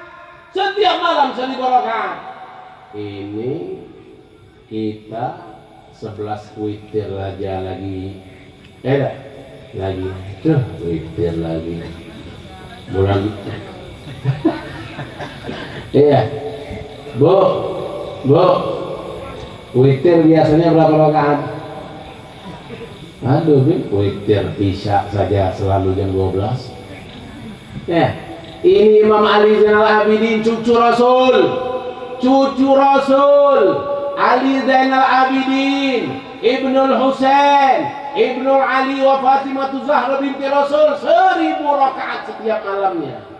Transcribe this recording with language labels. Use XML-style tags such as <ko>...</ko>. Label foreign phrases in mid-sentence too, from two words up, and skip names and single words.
<id>Setiap malam 1000 rakaat. Ini kita 11 witir aja lagi lagi tuh witir lagi bulan iya bu witir biasanya berapa rakaat? Aduh witir isya saja selalu jam 12 ya. Ini Imam Ali Zainal Abidin cucu Rasul Ali Zainal Abidin Ibnul Husain Ibnul Ali wa Fatimah Zahra binti Rasul 1000 rakaat setiap malamnya.</id>